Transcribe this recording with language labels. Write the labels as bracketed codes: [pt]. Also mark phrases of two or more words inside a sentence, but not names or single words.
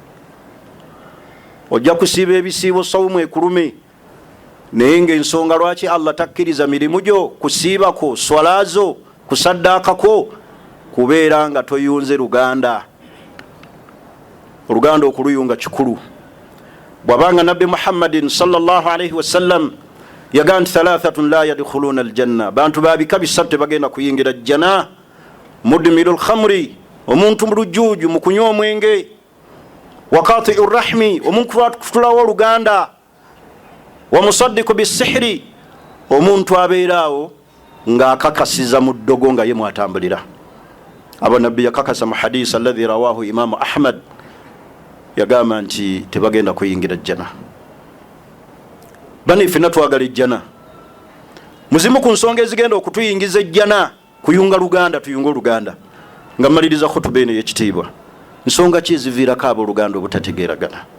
[lg] Ojja kusiiba ebisiibo sawumu ekulume naye ng'ensonga lwaki Allah takkiriza mirimu gyo kusiibako swalaazo kusaddaakako kubeera nga toyunze luganda. Oluganda okuluyunga kikulu. Bwabanga Nabbi Muhammadin [ar] صلى الله عليه وسلم [lg] yagaa nti [ar] ثلاثة لا يدخلون الجنة, [lg] bantu babika bisatu tebagenda kuyingira jjana. [ar] مدمن الخمر, [lg] omuntu mulujjuuju mu kunywa omwenge. [ar] وقاطع الرحم, [lg] omuntu atulawo oluganda. [ar] ومصدق بالسحر, [lg] omuntu abeeraawo ng'akakasiza mu ddogo nga ye mwatambulira. Abo Nabbi yakakasa mu hadisi [ar] الذي رواه الإمام أحمد [lg] yagamba nti tebagenda kuyingira jjana. Bani ffenna twagala ejjana. Muzimu ku nsonga ezigenda okutuyingiza ejjana kuyunga luganda, tuyunga oluganda. Nga mmaliriza khutuba eno ey'ekitiibwa. Nsonga ki eziviirako abooluganda obutategeeragana?